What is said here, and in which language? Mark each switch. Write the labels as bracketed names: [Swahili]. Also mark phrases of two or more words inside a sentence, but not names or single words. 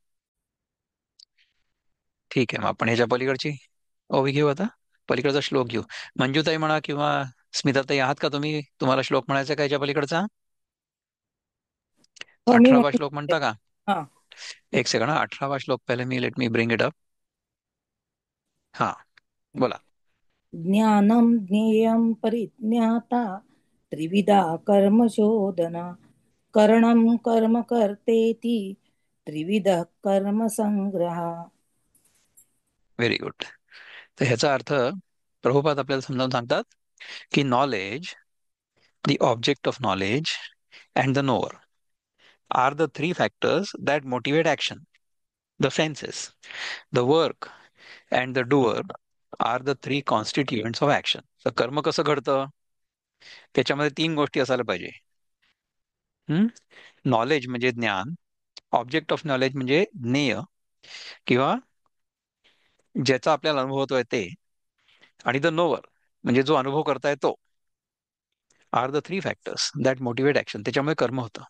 [Marathi] ठीक आहे, मग आपण ह्याच्या पलीकडची ओवी घेऊ आता, पलीकडचा श्लोक घेऊ. मंजूताई म्हणा किंवा स्मिताताई, आहात का तुम्ही? तुम्हाला श्लोक म्हणायचा का ह्याच्या पलीकडचा? हो मी 18वा म्हणते. श्लोक म्हणता का? हा. एक सेकंड, 18वा श्लोक पहिले मी [English] let me bring it up. [Marathi] हा, बोला. [Sanskrit] ज्ञानम ज्ञेयम परिज्ञाता त्रिविधा कर्म शोधना करणम कर्म कर्तेति त्रिविध कर्म संग्रह. [English] Very good. [Marathi] तर ह्याचा अर्थ प्रभुपाद आपल्याला समजावून सांगतात की [English] Knowledge, the object of knowledge and the knower are the three factors that motivate action. The senses, the work and the doer are the three constituents of action. [Marathi] तर कर्म कसं घडतं, त्याच्यामध्ये तीन गोष्टी असायला पाहिजे. नॉलेज म्हणजे ज्ञान, [English] object of knowledge [Marathi] म्हणजे ज्ञेय किंवा ज्याचा आपल्याला अनुभव होतोय ते, आणि [English] the knower [Marathi] म्हणजे जो अनुभव करताय तो, [English] are the three factors that motivate action. [Marathi] त्याच्यामुळे कर्म होतं.